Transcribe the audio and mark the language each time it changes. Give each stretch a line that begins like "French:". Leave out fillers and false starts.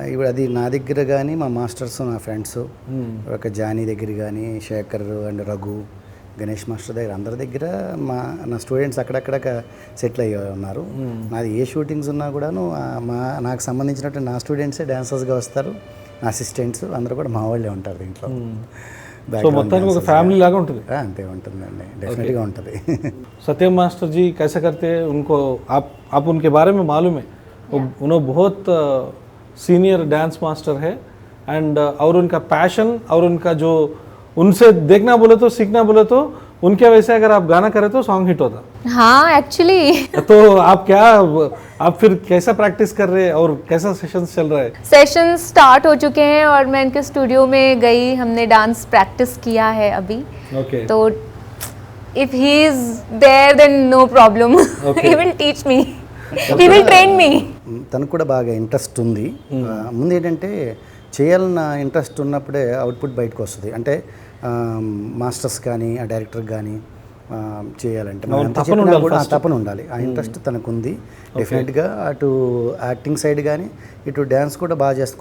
Telugu: ఇప్పుడు అది నా దగ్గర కానీ మా మాస్టర్స్, నా ఫ్రెండ్స్, ఒక జానీ దగ్గర కానీ, శేఖర్ అండ్ రఘు, గణేష్ మాస్టర్ దగ్గర, అందరి దగ్గర నా స్టూడెంట్స్ అక్కడక్కడ సెటిల్ అయ్యి ఉన్నారు. నాది ఏ షూటింగ్స్ ఉన్నా కూడాను నాకు సంబంధించినట్టు నా స్టూడెంట్సే డాన్సర్స్గా వస్తారు, నా అసిస్టెంట్స్ అందరూ కూడా మా వాళ్ళే ఉంటారు దీంట్లో. సో మొత్తానికి ఒక ఫ్యామిలీ లాగా ఉంటుంది. అంతే ఉంటుందండి, డెఫినెట్గా ఉంటుంది.
Hindi: सत्यम मास्टर जी कैसे करते हैं उनको आप उनके बारे में मालूम है, उन्होंने बहुत सीनियर डांस मास्टर है, एंड और उनका पैशन और उनका जो उनसे देखना बोले तो सीखना बोले तो उनके वैसे अगर आप गाना करें तो सॉन्ग हिट होता. हाँ एक्चुअली. तो आप फिर कैसा प्रैक्टिस कर रहे हैं और कैसा सेशंस चल रहा है? सेशंस स्टार्ट हो चुके हैं और मैं इनके स्टूडियो में गई, हमने डांस प्रैक्टिस किया है अभी.
English: Okay. तो if he is there then no problem. Okay. He will teach me. He will train me.
Telugu: తనకు కూడా బాగా ఇంట్రెస్ట్ ఉంది. ముందు ఏంటంటే చేయాలన్న ఇంట్రెస్ట్ ఉన్నప్పుడే అవుట్పుట్ బయటకు వస్తుంది. అంటే మాస్టర్స్ కానీ ఆ డైరెక్టర్ కానీ చేయాలంటే తపన ఉండాలి. ఆ ఇంట్రెస్ట్ తనకు ఉంది డెఫినెట్గా. అటు యాక్టింగ్ సైడ్ కానీ ఇటు డ్యాన్స్ కూడా బాగా చేస్తుంది.